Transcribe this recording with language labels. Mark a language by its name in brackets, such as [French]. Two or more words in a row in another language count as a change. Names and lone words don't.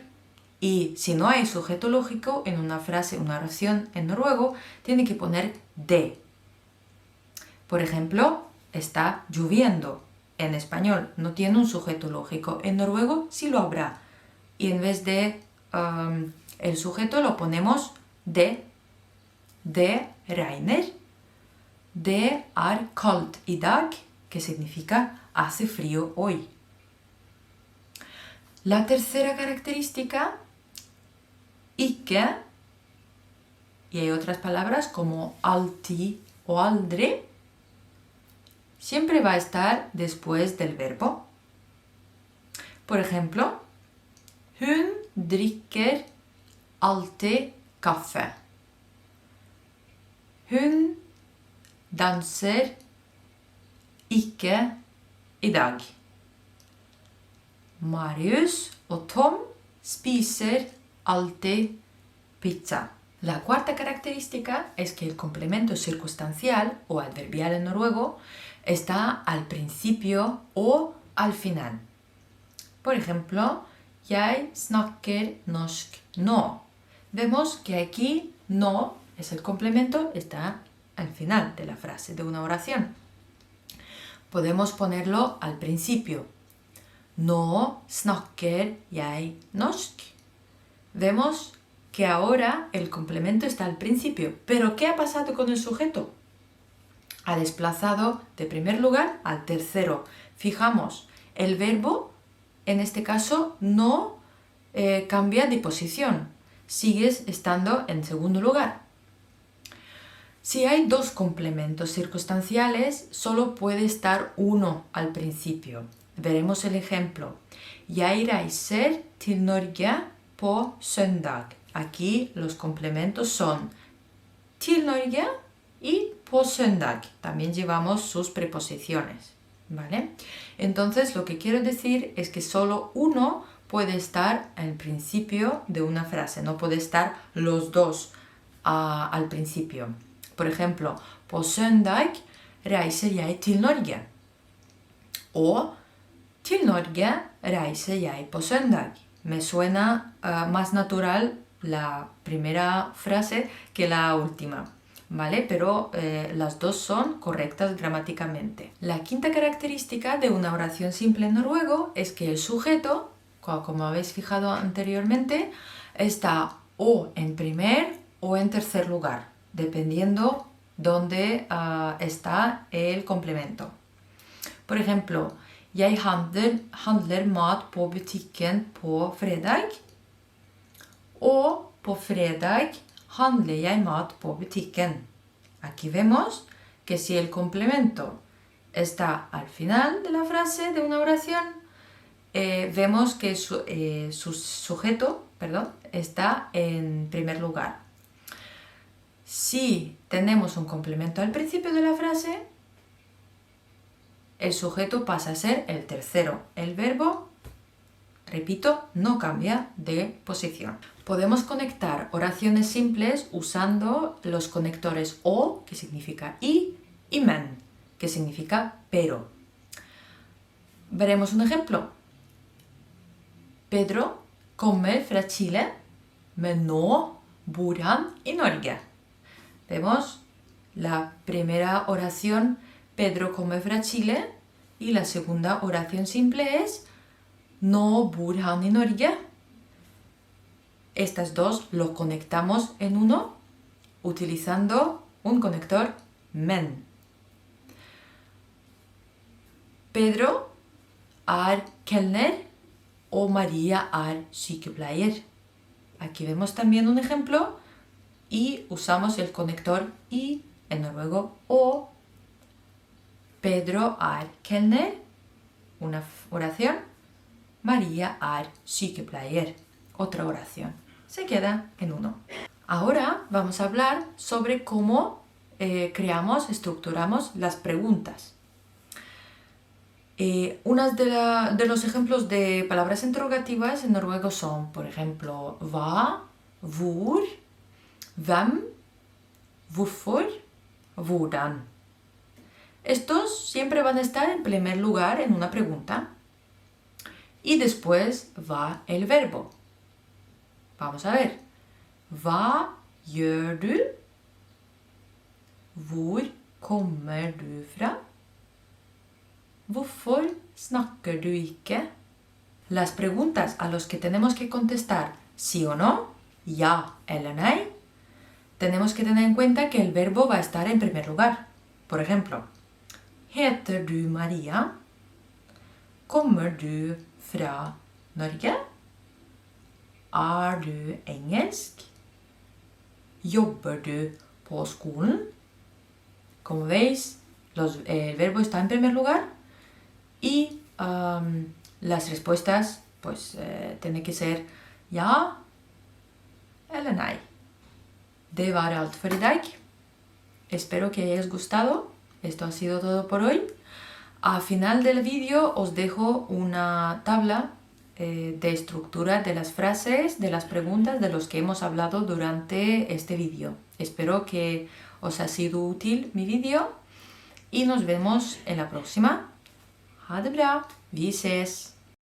[Spanish] Y si no hay sujeto lógico en una frase, una oración en noruego, tiene que poner de. Por ejemplo, está lloviendo. En español no tiene un sujeto lógico. En noruego sí lo habrá. Y en vez de el sujeto lo ponemos de. [Norwegian] Det regner. Det er kaldt i dag, [Spanish] que significa hace frío hoy. La tercera característica, ikke, y hay otras palabras como alltid o aldri, siempre va a estar después del verbo. Por ejemplo, [Norwegian] hun drikker alltid kaffe. Hun danser ikke i dag. Marius og Tom spiser alltid pizza. [Spanish] La cuarta característica es que el complemento circunstancial o adverbial en noruego está al principio o al final. Por ejemplo, [Norwegian] jeg snakker norsk nå. [Spanish] Vemos que aquí no es el complemento, está al final de la frase, de una oración. Podemos ponerlo al principio. [Norwegian] Nå snakker jeg norsk. [Spanish] Vemos que ahora el complemento está al principio. ¿Pero qué ha pasado con el sujeto? Ha desplazado de primer lugar al tercero. Fijamos, el verbo, en este caso, no cambia de posición. Sigues estando en segundo lugar. Si hay dos complementos circunstanciales, solo puede estar uno al principio. Veremos el ejemplo. [Norwegian] Jeg reiser til Norge på søndag. [Spanish] Aquí los complementos son [Norwegian] til Norge [Spanish] y [Norwegian] på søndag. [Spanish] También llevamos sus preposiciones, ¿vale? Entonces lo que quiero decir es que solo uno puede estar al principio de una frase. No puede estar los dos al principio. Por ejemplo, [Norwegian] på søndag reiser jeg til Norge. O til Norge reiser jeg på søndag. [Spanish] Me suena más natural la primera frase que la última, ¿vale? Pero las dos son correctas gramáticamente. La quinta característica de una oración simple en noruego es que el sujeto, como habéis fijado anteriormente, está o en primer o en tercer lugar, dependiendo dónde está el complemento. Por ejemplo, [Norwegian] jeg handler mat på butikken på fredag. Og på fredag handler jeg mat på butikken. [Spanish] Aquí vemos que si el complemento está al final de la frase de una oración, vemos que su sujeto está en primer lugar. Si tenemos un complemento al principio de la frase, el sujeto pasa a ser el tercero. El verbo, repito, no cambia de posición. Podemos conectar oraciones simples usando los conectores o, que significa y men, que significa pero. Veremos un ejemplo. [Norwegian] Pedro kommer fra Chile, men nå bor han i Norge. [Spanish] Vemos la primera oración, [Norwegian] Pedro come fra Chile, [Spanish] y la segunda oración simple es [Norwegian] no bor han i Norge. [Spanish] Estas dos lo conectamos en uno utilizando un conector men. [Norwegian] Pedro er kelner og Maria er sykepleier. [Spanish] Aquí vemos también un ejemplo y usamos el conector y en noruego o. [Norwegian] Pedro er kelner, [Spanish] una oración. [Norwegian] Maria er sykepleier, [Spanish] otra oración. Se queda en uno. Ahora vamos a hablar sobre cómo creamos, estructuramos las preguntas. Unas de los ejemplos de palabras interrogativas en noruego son, por ejemplo, [Norwegian] hva, hvor, hvem, hvorfor, hvordan. [Spanish] Estos siempre van a estar en primer lugar en una pregunta. Y después va el verbo. Vamos a ver. [Norwegian] Hva gjør du? Hvor kommer du fra? Hvorfor snakker du ikke? [Spanish] Las preguntas a las que tenemos que contestar sí o no, [Norwegian] ja eller nei, [Spanish] tenemos que tener en cuenta que el verbo va a estar en primer lugar. Por ejemplo, [Norwegian] heter du Maria? Kommer du fra Norge? Er du engelsk? Jobber du på skolen? [Spanish] Como veis, el verbo está en primer lugar y las respuestas pues tienen que ser [Norwegian] ja eller nei. Det var allt för idag. [Spanish] Espero que hayáis gustado. Esto ha sido todo por hoy. Al final del vídeo os dejo una tabla de estructura de las frases, de las preguntas de los que hemos hablado durante este vídeo. Espero que os ha sido útil mi vídeo y nos vemos en la próxima. [Norwegian] Ha det bra! Vi ses!